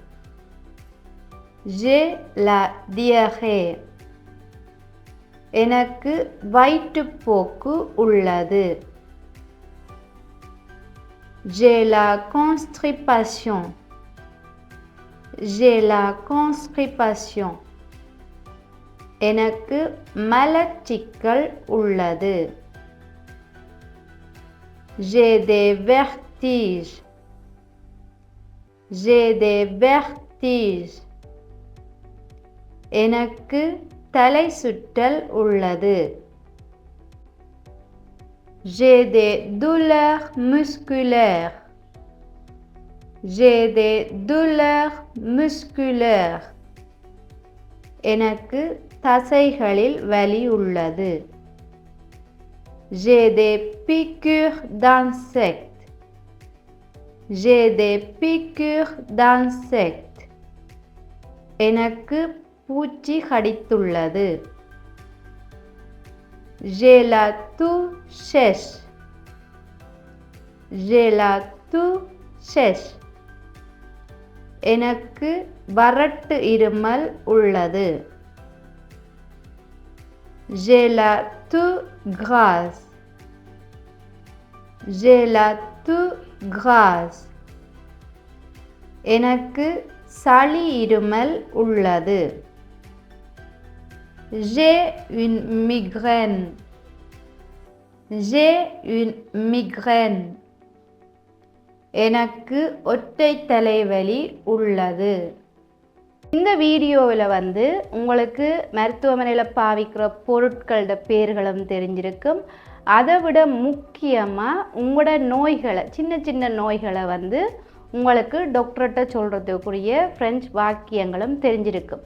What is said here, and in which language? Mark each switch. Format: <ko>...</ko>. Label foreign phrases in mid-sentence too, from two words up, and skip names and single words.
<fr>J'ai la diarrhée.</fr> <ta>எனக்கு வயிற்றுப்போக்கு உள்ளது.</ta> <fr>J'ai la constipation. J'ai la constipation.</fr> <ta>எனக்கு மலச்சிக்கல் உள்ளது.</ta> <fr>J'ai des vertiges. J'ai des vertiges.</fr> <ta>எனக்கு தலை சுற்றல் உள்ளது.</ta> <fr>J'ai des douleurs musculaires. J'ai des douleurs musculaires.</fr> <ta>எனக்கு தசைகளில் வலி உள்ளது.</ta> <fr>J'ai des piqûres d'insectes. J'ai des piqûres d'insectes.</fr> <ta>எனக்கு பூச்சி கடித்துள்ளது.</ta> <fr>J'ai la toux sèche. J'ai la toux sèche.</fr> <ta>எனக்கு வறட்டு இருமல் உள்ளது.</ta> <fr>J'ai la toux grasse. J'ai la toux grasse.</fr> <ta>எனக்கு சளி இருமல் உள்ளது.</ta> <fr>J'ai une migraine. J'ai une migraine.</fr> <ta>எனக்கு ஒற்றை தலைவலி உள்ளது. இந்த வீடியோவில் உங்களுக்கு மருத்துவமனையில் பாவிக்கிற பொருட்களோட பேர்களும் தெரிஞ்சிருக்கும். அதை விட முக்கியமாக உங்களோட நோய்களை சின்ன சின்ன நோய்களை உங்களுக்கு டாக்டர்கிட்ட சொல்கிறதுக்குரிய ஃப்ரெஞ்சு வாக்கியங்களும் தெரிஞ்சிருக்கும்.</ta>